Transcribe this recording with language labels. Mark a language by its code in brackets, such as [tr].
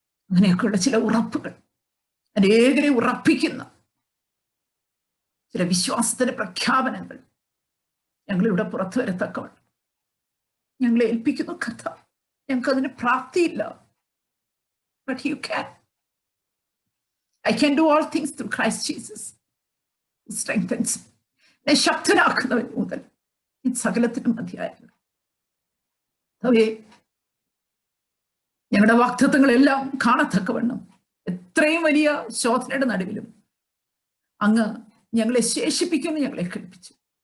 [ml] അങ്ങനെയൊക്കെയുള്ള ചില ഉറപ്പുകൾ, അനേകരെ ഉറപ്പിക്കുന്ന ചില വിശ്വാസത്തിന്റെ പ്രഖ്യാപനങ്ങൾ ഞങ്ങളിവിടെ പുറത്തു വരത്തക്കവണ്ണം ഞങ്ങളെ ഏൽപ്പിക്കുന്നു കർത്താവ്. ഞങ്ങൾക്ക് അതിന് പ്രാപ്തിയില്ല. [en] But you can. I can do all things through Christ Jesus who strengthens me. [ml] എന്നെ ശക്തനാക്കുന്നവൻ മുതൽ സകലത്തിനും മതിയായിരുന്നു. ഞങ്ങളുടെ വാഗ്ദത്തങ്ങളെല്ലാം കാണത്തക്കവണ്ണം എത്രയും വലിയ ശോധനയുടെ നടുവിലും അങ്ങ് ഞങ്ങളെ ശേഷിപ്പിക്കുമെന്ന് ഞങ്ങളെ കേൾപ്പിച്ചു.